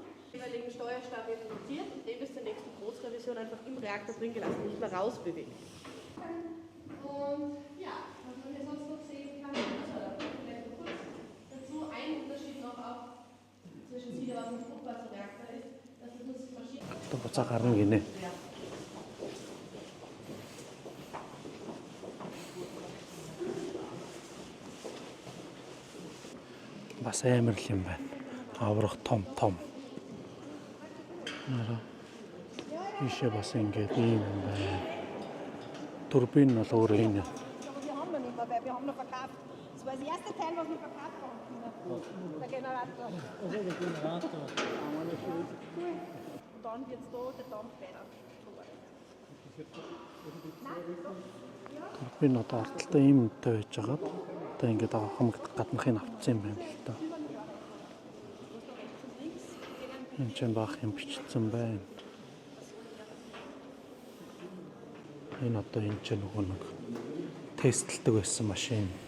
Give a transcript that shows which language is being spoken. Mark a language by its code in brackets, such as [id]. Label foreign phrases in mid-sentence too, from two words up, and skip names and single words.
[de] Den jeweiligen Steuerstab wird montiert und den bis zur nächsten Großrevision einfach im Reaktor drin gelassen, nicht mehr rausbewegt. Und ja, was man hier sonst noch sehen kann, vielleicht noch kurz dazu, ein Unterschied noch auch zwischen Siederwasser und Druckwasserreaktor ist, dass es muss verschiedene... [mn] буцаа гарна гинэ. Бас амар л юм байна. Аврах том. Ийшээ бас ингээд ийм юм байна. Турбин бол өөр юм. [de] Aber wir haben noch nicht mehr, weil wir haben noch verkauft. Das war das erste Teil, was wir verkauft haben. Der Generator. Und dann wird es da der Dampf weiter. [mn] Турбин одоо арталтай ийм үнэтэй байж байгаад одоо ингээд хамаг гаднахыг авчихсан юм байна л да. Энд ч баах юм бичсэн байна. Энэ одоо энэ ч нөгөө нэг тестэлдэг байсан машин.